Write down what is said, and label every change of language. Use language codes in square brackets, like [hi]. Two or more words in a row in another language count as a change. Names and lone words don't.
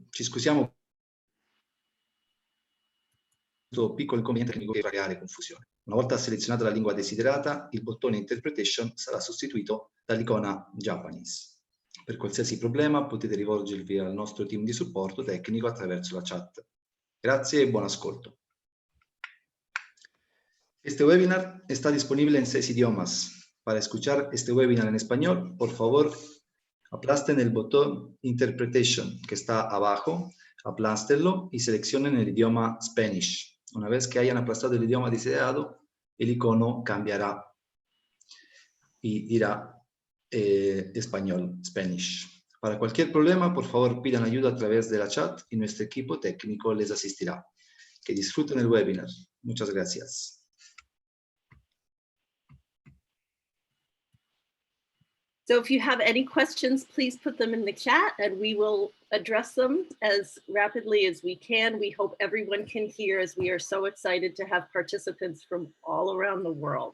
[it] Ci scusiamo per questo piccolo inconveniente che mi poteva creare confusione. Una volta selezionata la lingua desiderata, il bottone Interpretation sarà sostituito dall'icona Japanese. Per qualsiasi problema potete rivolgervi al nostro team di supporto tecnico attraverso la chat. Grazie [es] y buen [it] ascolto. [es] Este webinar está disponible en 6 idiomas. Para escuchar este webinar en español, por favor, aplasten el botón Interpretation que está abajo, aplástenlo y seleccionen el idioma Spanish. Una vez que hayan aplastado el idioma deseado, el icono cambiará y dirá español, Spanish. Para cualquier problema, por favor, pidan ayuda a través de la chat y nuestro equipo técnico les asistirá. Que disfruten el webinar. Muchas gracias. [en] So if you have any questions, please put them in the chat and we will address them as rapidly as we can. We hope everyone can hear, as we are so excited to have participants from all around the world.